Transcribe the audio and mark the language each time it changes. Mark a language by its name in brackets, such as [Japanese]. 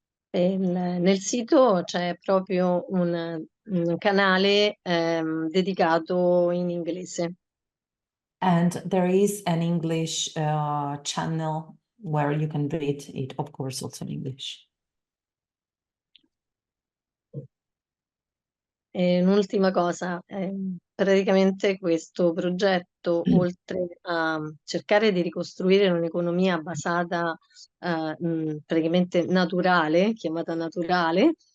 [Italian] Nel sito c'è proprio un canale dedicato in inglese. [English] And there is an English channel where you can read it, of course, also in English. [Italian] E un'ultima cosa, praticamente questo progetto, oltre a cercare di ricostruire un'economia basata praticamente naturale, chiamata naturale,